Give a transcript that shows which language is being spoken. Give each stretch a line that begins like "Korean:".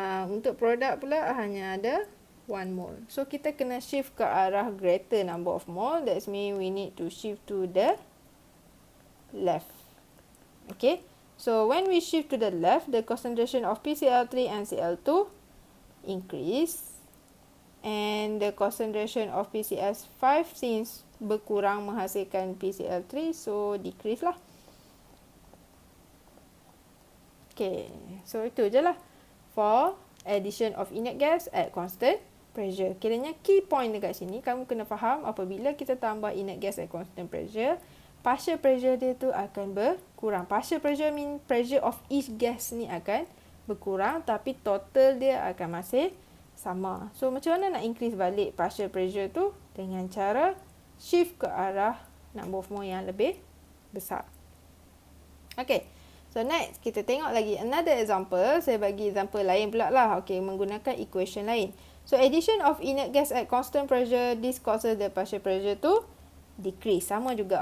Malay: Untuk produk pula hanya ada 1 mole.
English: So
Malay: kita kena
English: shift
Malay: ke arah
English: greater number of mole. That means we need to shift to the left. Okay. So when we shift to the left, the concentration of PCl3 and Cl2 increase. And the concentration of PCS5 since
Malay: berkurang menghasilkan
English: PCl3, so decrease lah.
Malay: Okay. So itu je lah.
English: For addition of inert gas at constant pressure.
Malay: Kiranya key point dekat sini, kamu kena faham apabila kita tambah inert gas
English: at constant pressure,
Malay: partial pressure dia tu akan berkurang.
English: Partial pressure mean pressure of each gas
Malay: ni akan berkurang, tapi total dia akan masih sama. So macam mana nak increase balik partial pressure tu? Dengan cara shift ke arah number of mole yang lebih besar.
English: Okay. So next,
Malay: kita tengok lagi
English: another example.
Malay: Saya bagi example lain pula lah. Okay, menggunakan equation lain.
English: So addition of inert gas at constant pressure, this causes the partial pressure to decrease.
Malay: Sama juga.